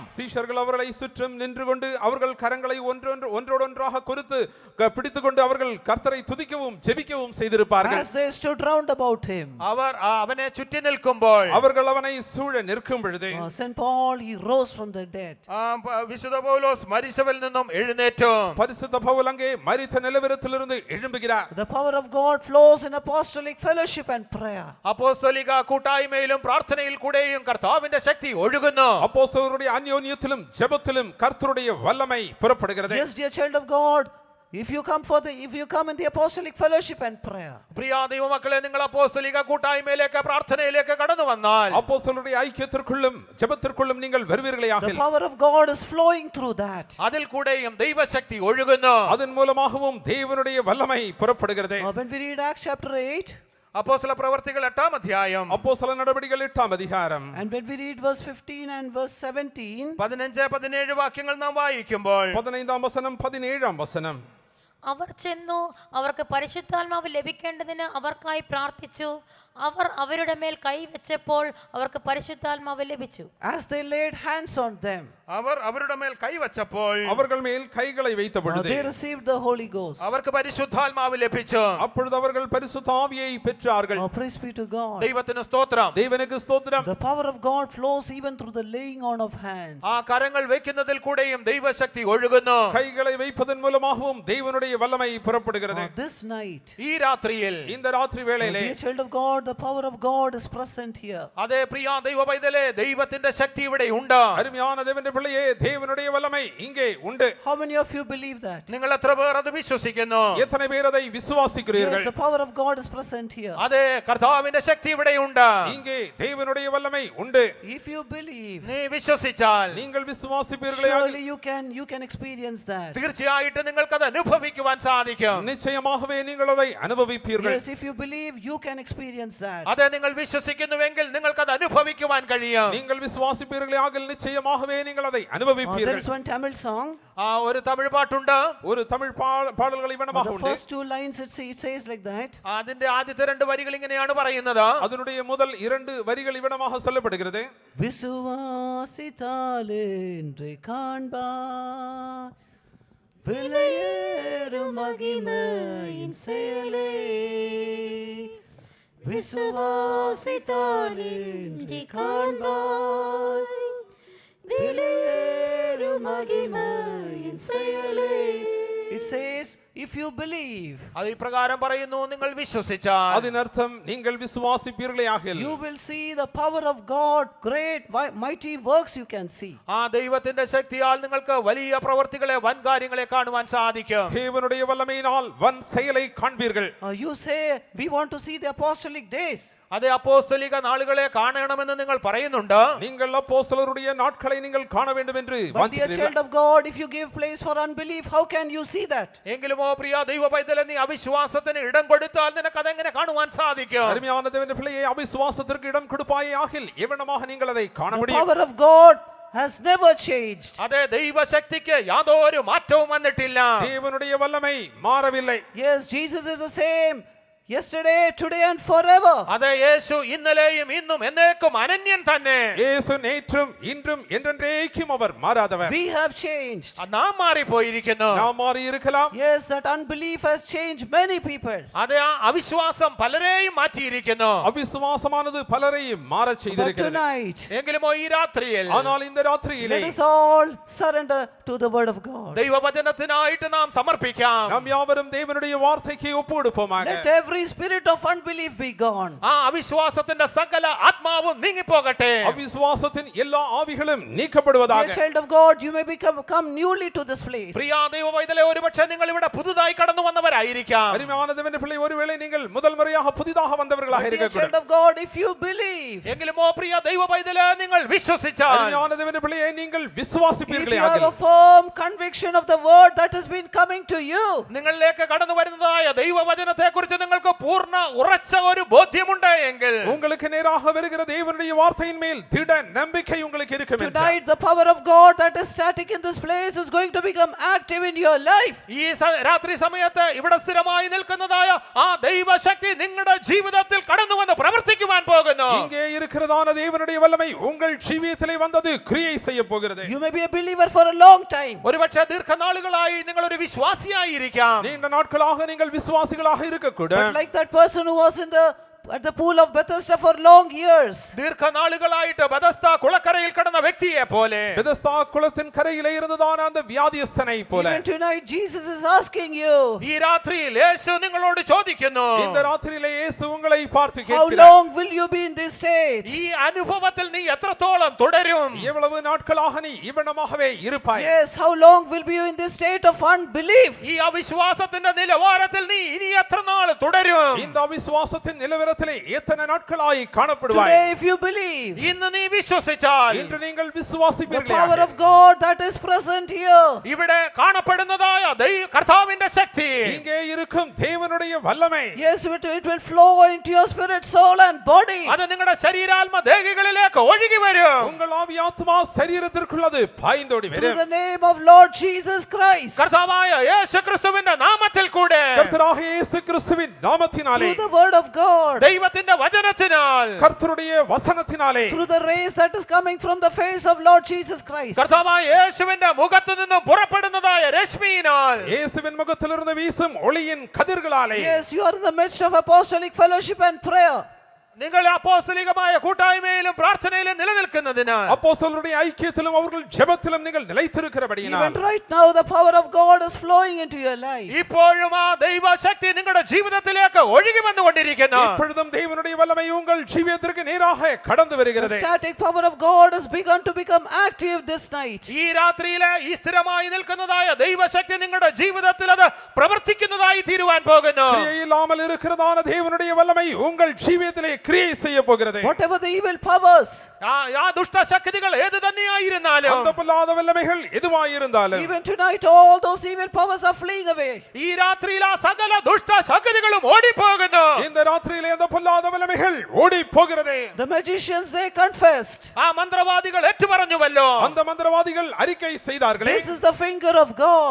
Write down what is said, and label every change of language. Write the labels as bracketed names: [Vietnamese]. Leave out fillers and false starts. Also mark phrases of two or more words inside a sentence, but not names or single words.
[Tamil] சீஷர்கள் அவர்களை சுற்றும் நின்று கொண்டு அவர்கள் கரங்களை ஒன்றோடொன்றாக கொடுத்து பிடித்துக்கொண்டு அவர்கள் கர்த்தரை துதிக்கவும் ஜெபிக்கவும் செய்திருப்பார்கள். [English] As they stood round about him, [Malayalam] അവർ അവനെ ചുറ്റി നിൽക്കുമ്പോൾ [Tamil] அவர்கள் அவனை சூழ நிற்கும் பொழுது [English] St. Paul he rose from the dead. [Malayalam] വിശുദ്ധ പൗലോസ് മരിച്ചവരിൽ നിന്നും എഴുന്നേറ്റു. [Tamil] பரிசுத்த பவுல் அங்கே மரித்த நிலவரத்திலிருந்து எழும்புகிறார். [English] The power of God flows in apostolic fellowship and prayer. [Malayalam] അപ്പോസ്തലിക കൂട്ടായ്മയിലും പ്രാർത്ഥനയിൽ കൂടെയും കർത്താവിന്റെ ശക്തി ഒഴുകുന്നു. [Tamil] அப்போஸ்தலருடைய அந்யோன்யத்திலும் ஜெபத்திலும் கர்த்தருடைய வல்லமை புறப்படுகிறது. [English] Yes, dear child of God, if you come in the apostolic fellowship and prayer, [Malayalam] പ്രിയ ദൈവമക്കളെ, നിങ്ങൾ അപ്പോസ്തലിക കൂട്ടായ്മയിലേക്ക് പ്രാർത്ഥനയിലേക്ക് കടന്നു വന്നാൽ [Tamil] அப்போஸ்தலருடைய ஐக்கியத்திற்குள்ளும் ஜெபத்திற்குள்ளும் நீங்கள் வருவீர்களாக, [English] the power of God is flowing through that. [Malayalam] അതിൽ കൂടെയും ദൈവശക്തി ഒഴുകുന്നു. [Tamil] அதன் மூலமாகவும் தேவனுடைய வல்லமை புறப்படுகிறது. [English] When we read Acts chapter 8, [Malayalam] അപ്പോസ്തല പ്രവർത്തികൾ 8-ാം അധ്യായം [Tamil] அப்போஸ்தல நடபடிகள் 8-ാം அதிகாரம் [English] and when we read verse 15 and verse 17, [Malayalam] 15-17 വാക്യങ്ങൾ നാം വായിക്കുമ്പോൾ [Tamil] 15-ஆம் வசனம் 17-ஆம் வசனம், [Malayalam] അവർ ചെന്നു അവർക്ക് പരിശുദ്ധാത്മാവ് ലഭിക്കേണ്ടതിന് അവർക്കായി പ്രാർത്ഥിച്ചു. അവർ അവരുടെ മേൽ കൈവച്ചപ്പോൾ അവർക്ക് പരിശുദ്ധാത്മാവ് ലഭിച്ചു. [English] as they laid hands on them, [Malayalam] അവർ അവരുടെ മേൽ കൈവച്ചപ്പോൾ [Tamil] அவர்கள் மேல் கைகளை வைத்த பொழுது [English] they received the Holy Ghost. [Malayalam] അവർക്ക് പരിശുദ്ധാത്മാവ് ലഭിച്ചു. [Tamil] அப்பொழுது அவர்கள் பரிசுத்த ஆவியை பெற்றார்கள். [English] Oh, praise be to God. [Malayalam] ദൈവത്തിന് സ്തോത്രം. [Tamil] தேவனுக்கு ஸ்தோத்திரம். [English] The power of God flows even through the laying on of hands. [Malayalam] ആ കരങ്ങൾ വെക്കുന്നതിൽ കൂടെയും ദൈവശക്തി ഒഴുകുന്നു. [Tamil] கைகளை வைப்பதன் மூலமாகவும் தேவனுடைய வல்லமை புறப்படுகிறது. [English] This night, [Malayalam] ഈ രാത്രിയിൽ [Tamil] இந்த ராத்திரி வேளையிலே [English] dear child of God, the power of God is present here. [Malayalam] അതേ പ്രിയ ദൈവ പൈതലേ, ദൈവത്തിന്റെ ശക്തി ഇവിടെ ഉണ്ട്. [Tamil] அருமையான தேவனுடைய பிள்ளையே, தேவனுடைய வல்லமை இங்கே உண்டு. [English] How many of you believe that? [Malayalam] നിങ്ങൾ എത്ര പേർ അത് വിശ്വസിക്കുന്നു? [Tamil] எத்தனை பேர் அதை [English] Yes, [Tamil] விசுவாசிக்கிறீர்கள்? [English] the power of God is present here. [Malayalam] അതേ കർത്താവിന്റെ ശക്തി ഇവിടെ ഉണ്ട്. [Tamil] இங்கே தேவனுடைய வல்லமை உண்டு. [English] If you believe, [Malayalam] നീ വിശ്വസിച്ചാൽ [Tamil] நீங்கள் விசுவாசிப்பீர்களே, [English] surely you can experience that. [Malayalam] തീർച്ചയായിട്ടും നിങ്ങൾക്കത് അനുഭവിക്കുവാൻ സാധിക്കും. [Tamil] நிச்சயமாகவே நீங்கள் அதை அனுபவிப்பீர்கள். [English] Yes, if you believe, you can experience that. [Malayalam] അതെ, നിങ്ങൾ വിശ്വസിക്കുന്നുവെങ്കിൽ നിങ്ങൾക്കത് അനുഭവിക്കുവാൻ കഴിയും. [Tamil] நீங்கள் விசுவாசிப்பீர்களே ஆகில் நிச்சயமாகவே நீங்கள் அதை [English] There [Tamil] அனுபவிப்பீர்கள். [English] is one Tamil song. [Malayalam] ആ ഒരു തമിഴ് പാട്ടുണ്ട്. [Tamil] ஒரு தமிழ் பாடல்கள் இவனமாக [English] The [Tamil] உண்டு. [English] first two lines it says like that. [Malayalam] അതിന്റെ ആദ്യത്തെ 2 വരികൾ ഇങ്ങനെയാണ് പറയുന്നത്. [Tamil] அதனுடைய முதல் 2 வரிகள் இவனமாக சொல்லப்படுகிறது. விசுவாசித்தாலே இன்றை காண்பாய் விலையேறும் மகிமையின் செயலே, விசுவாசித்தாலே இன்றை காண்பாய் விலையேறும் மகிமையின் செயலே. [English] It says, if you believe, [Malayalam] അത് ഇപ്രകാരം പറയുന്നു, നിങ്ങൾ വിശ്വസിച്ചാൽ [Tamil] அதன் அர்த்தம் நீங்கள் விசுவாசிப்பீர்களே ஆகில் [English] you will see the power of God, great mighty works you can see. [Malayalam] ആ ദൈവത്തിന്റെ ശക്തിയാൽ നിങ്ങൾക്ക് വലിയ പ്രവർത്തികളെ, വൻ കാര്യങ്ങളെ കാണുവാൻ സാധിക്കും. [Tamil] தேவனுடைய வல்லமையினால் வன் செயலை காண்பீர்கள். [English] You say, we want to see the apostolic days. [Malayalam] അതേ അപ്പോസ്തലിക നാളുകളെ കാണണമെന്ന് നിങ്ങൾ പറയുന്നുണ്ട്. [Tamil] நீங்கள் அப்போஸ்தலருடைய நாட்களை நீங்கள் காண வேண்டும் என்று [English] But dear [Tamil] வாஞ்சிக்கிறீர்கள். [English] child of God, if you give place for unbelief, how can you see that? [Malayalam] എങ്കിലുമോ പ്രിയ ദൈവ പൈതലേ, നീ അവിശ്വാസത്തിന് ഇടം കൊടുത്താൽ നിനക്ക് അതെങ്ങനെ കാണുവാൻ സാധിക്കും? [Tamil] அருமையான தேவனுடைய பிள்ளையே, அவிசுவாசத்திற்கு இடம் கொடுப்பாயே ஆகில் எவனமாக நீங்கள் அதை காண [English] The [Tamil] முடியும்? [English] power of God has never changed. [Malayalam] അതേ, ദൈവശക്തിക്ക് യാതൊരു മാറ്റവും വന്നിട്ടില്ല. [Tamil] தேவனுடைய வல்லமை மாறவில்லை. [English] Yes, Jesus is the same yesterday, today and forever. [Malayalam] അതേ, യേശു ഇന്നലെയും ഇന്നും എന്നേക്കും അനന്യൻ തന്നെ. [Tamil] இயேசு நேற்றும் இன்றும் என்றென்றைக்கும் அவர் மாறாதவர். [English] We have changed. [Malayalam] നാം മാറിപ്പോയിരിക്കുന്നു. [Tamil] நாம் மாறி இருக்கலாம். [English] Yes, that unbelief has changed many people. [Malayalam] അതേ, ആ അവിശ്വാസം പലരെയും മാറ്റിയിരിക്കുന്നു. [Tamil] அவிசுவாசமானது பலரையும் மாறச் [English] But [Tamil] செய்திருக்கிறது. [English] tonight, [Malayalam] എങ്കിലുമോ ഈ രാത്രിയിൽ [Tamil] ஆனால் இந்த ராத்திரியிலே [English] let us all surrender to the word of God. [Malayalam] ദൈവവചനത്തിനായിട്ട് നാം സമർപ്പിക്കാം. [Tamil] நாம் யாவரும் தேவனுடைய வார்த்தைக்கு ஒப்புக்கொடுப்போமாக. [English] Let every spirit of unbelief be gone. [Malayalam] ആ അവിശ്വാസത്തിന്റെ സകല ആത്മാവും നീങ്ങിപ്പോകട്ടെ. [Tamil] அவிசுவாசத்தின் எல்லா ஆவிகளும் நீக்கப்படுவதாக. [English] Dear child of God, you may come newly to this place. [Malayalam] പ്രിയ ദൈവ പൈതലേ, ഒരുപക്ഷെ നിങ്ങൾ ഇവിടെ പുതുതായി കടന്നു വന്നവരായിരിക്കാം. [Tamil] அருமையான தேவனுடைய பிள்ளை, ஒருவேளை நீங்கள் முதல் முறையாக புதிதாக வந்தவர்களாக [English] Dear child [Tamil] இருக்கக்கூடும். [English] of God, if you believe, [Malayalam] എങ്കിലുമോ പ്രിയ ദൈവ പൈതലേ, നിങ്ങൾ വിശ്വസിച്ചാൽ, [Tamil] அருமையான தேவனுடைய பிள்ளையை நீங்கள் [English] if [Tamil] விசுவாசிப்பீர்களே [English] you have a [Tamil] ஆகில் [English] firm conviction of the word that has been coming to you, [Malayalam] നിങ്ങളിലേക്ക് കടന്നു വരുന്നതായ ദൈവവചനത്തെ കുറിച്ച് നിങ്ങൾക്ക് പൂർണ്ണ ഉറച്ച ഒരു ബോധ്യമുണ്ട് എങ്കിൽ, [Tamil] உங்களுக்கு நேராக வருகிற தேவனுடைய வார்த்தையின் மேல் திட நம்பிக்கை உங்களுக்கு இருக்கும் என்றால், [English] tonight the power of God that is static in this place is going to become active in your life. [Malayalam] ഈ രാത്രി സമയത്ത് ഇവിടെ സ്ഥിരമായി നിൽക്കുന്നതായ ആ ദൈവശക്തി നിങ്ങളുടെ ജീവിതത്തിൽ കടന്നു വന്ന് പ്രവർത്തിക്കുവാൻ പോകുന്നു. [Tamil] இங்கே இருக்கிறதான தேவனுடைய வல்லமை உங்கள் ஜீவியத்திலே வந்தது கிரியை செய்ய போகிறது. [English] You may be a believer for a long time, [Malayalam] ഒരുപക്ഷെ ദീർഘനാളുകളായി നിങ്ങൾ ഒരു വിശ്വാസിയായിരിക്കാം. [Tamil] நீண்ட நாட்களாக நீங்கள் விசுவாசிகளாக இருக்கக்கூடும். [English] but like that person who was in the at the pool of Bethesda for long years. [Malayalam] ദീർഘനാളുകളായിട്ട് ബെഥസ്ദ കുളക്കരയിൽ കിടന്ന വ്യക്തിയെ പോലെ, [Tamil] பெதஸ்தா குளத்தின் கரையிலே இருந்ததான அந்த வியாதியஸ்தனை போல [English] Even tonight, Jesus is asking you, [Malayalam] ഈ രാത്രിയിൽ യേശു നിങ്ങളോട് ചോദിക്കുന്നു, [Tamil] இந்த ராத்திரியிலே இயேசு உங்களை பார்த்து [English] how [Tamil] கேட்கிறார், [English] long will you be in this state? [Malayalam] ഈ അനുഭവത്തിൽ നീ എത്രത്തോളം തുടരും? [Tamil] எவ்வளவு நாட்களாக நீ இவ்வனமாகவே இருப்பாய்? [English] Yes, how long will be you in this state of unbelief? [Malayalam] ഈ അവിശ്വാസത്തിന്റെ നിലവാരത്തിൽ നീ ഇനി എത്ര നാൾ തുടരും? [Tamil] இந்த அவிசுவாசத்தின் நிலவரத்திலே எத்தனை நாட்களாய் காணப்படுவாய்? [English] Today, if you believe, [Malayalam] ഇന്ന് നീ വിശ്വസിച്ചാൽ [Tamil] இன்று நீங்கள் [English] the power [Tamil] விசுவாசிப்பீர்களாக, [English] of God that is present here, [Malayalam] ഇവിടെ കാണപ്പെടുന്നതായ കർത്താവിന്റെ ശക്തി, [Tamil] இங்கே இருக்கும் தேவனுடைய வல்லமை, [English] yes, it will flow into your spirit, soul and body. [Malayalam] അത് നിങ്ങളുടെ ശരീരാത്മ ദേഹികളിലേക്ക് ഒഴുകി വരും. [Tamil] உங்கள் ஆவி ஆத்மா சரீரத்திற்குள் அது பாய்ந்தோடி [English] Through [Tamil] வரும். [English] the name of Lord Jesus Christ, [Malayalam] കർത്താവായ യേശു ക്രിസ്തുവിന്റെ നാമത്തിൽ കൂടെ, [Tamil] கர்த்தராகிய இயேசு கிறிஸ்துவின் நாமத்தினாலே, [English] through the word of God, [Malayalam] ദൈവത്തിന്റെ വചനത്തിനാൽ, [Tamil] கர்த்தருடைய வசனத்தினாலே, [English] through the rays that is coming from the face of Lord Jesus Christ. [Malayalam] കർത്താവായ യേശുവിന്റെ മുഖത്തു നിന്നും പുറപ്പെടുന്നതായ രശ്മിയിനാൽ, [Tamil] இயேசுவின் முகத்திலிருந்து வீசும் ஒளியின் கதிர்களாலே, [English] Yes, you are in the midst of apostolic fellowship and prayer. [Malayalam] നിങ്ങൾ അപ്പോസ്തലികമായ കൂട്ടായ്മയിലും പ്രാർത്ഥനയിലും നിലനിൽക്കുന്നതിനാൽ, [Tamil] அப்போஸ்தலருடைய ஐக்கியத்திலும் அவர்கள் ஜெபத்திலும் நீங்கள் நிலைத்திருக்கிறபடியினால், [English] Even right now, the power of God is flowing into your life. [Malayalam] ഇപ്പോഴും ആ ദൈവശക്തി നിങ്ങളുടെ ജീവിതത്തിലേക്ക് ഒഴുകി വന്നുകൊണ്ടിരിക്കുന്നു. [Tamil] இப்பொழுதும் தேவனுடைய வல்லமை உங்கள் ஜீவியத்திற்கு நேராக கடந்து [English] The [Tamil] வருகிறது. [English] static power of God has begun to become active this night. [Malayalam] ഈ രാത്രിയിലെ ഈ സ്ഥിരമായി നിൽക്കുന്നതായ ദൈവശക്തി നിങ്ങളുടെ ജീവിതത്തിൽ അത് പ്രവർത്തിക്കുന്നതായി തീരുവാൻ പോകുന്നു. [Tamil] கிரியை இல்லாமல் இருக்கிறதான தேவனுடைய வல்லமை உங்கள் ஜீவியத்திலே கிரியை செய்ய போகிறது. [English] Whatever the evil powers, [Malayalam] ആ ദുഷ്ടശക്തികൾ ഏത് തന്നെയായിരുന്നാലും, [Tamil] அந்த பொல்லாத வல்லமைகள் எதுவாயிருந்தாலும், [English] even tonight, all those evil powers are fleeing away. [Malayalam] ഈ രാത്രിയിൽ ആ സകല ദുഷ്ടശക്തികളും ഓടിപ്പോകുന്നു. [Tamil] இந்த ராத்திரியிலே அந்த பொல்லாத வல்லமைகள் ஓடி போகிறது. [English] The magicians, they confessed, [Malayalam] ആ മന്ത്രവാദികൾ ഏറ്റുപറഞ്ഞുവല്ലോ, [Tamil] அந்த மந்திரவாதிகள் அறிக்கை செய்தார்களே, [English] this is the finger of God.